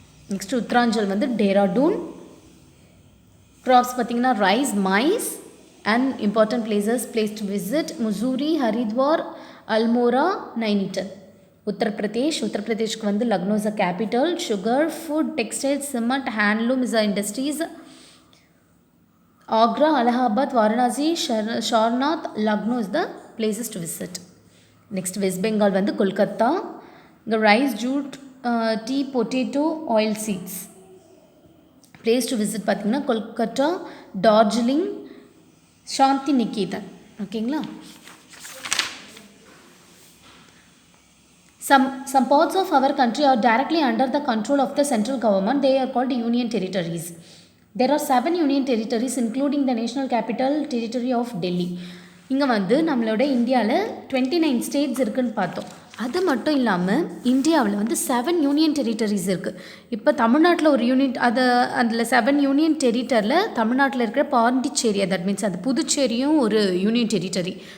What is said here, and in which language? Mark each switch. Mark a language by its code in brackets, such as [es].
[en] Next Uttaranchal வந்து Dehradun. Crops பார்த்திங்கன்னா rice, maize and important place to visit Mussoorie, Haridwar, Almora, Nainital. உத்தரப்பிரதேஷ்க்கு வந்து Lucknow is a capital. Sugar, food, textiles, cement, handloom is a industries. Agra, Allahabad, Varanasi, Sharnath, Lucknow is the places to visit. Next West Bengal வந்து Kolkata. The rice, jute, tea, potato, oil seeds. Place to visit பார்த்தீங்கன்னா கொல்கத்தா, டார்ஜிலிங், சாந்தி நிகேதன். [ta] ஓகேங்களா? [en] Some parts of our country are directly under the control of the central government. They are called union territories. There are 7 union territories including the national capital territory of Delhi. [ta] இங்கே வந்து நம்மளோட இந்தியாவில் 29 states இருக்குதுன்னு பார்த்தோம். அது மட்டும் இல்லாமல் இந்தியாவில் வந்து 7 யூனியன் டெரிட்டரிஸ் இருக்குது. இப்போ தமிழ்நாட்டில் ஒரு யூனிட் அதில் 7 யூனியன் டெரிட்டரியில் தமிழ்நாட்டில் இருக்கிற பாண்டிச்சேரி, [en] that means [ta] அது புதுச்சேரியும் ஒரு யூனியன் டெரிட்டரி.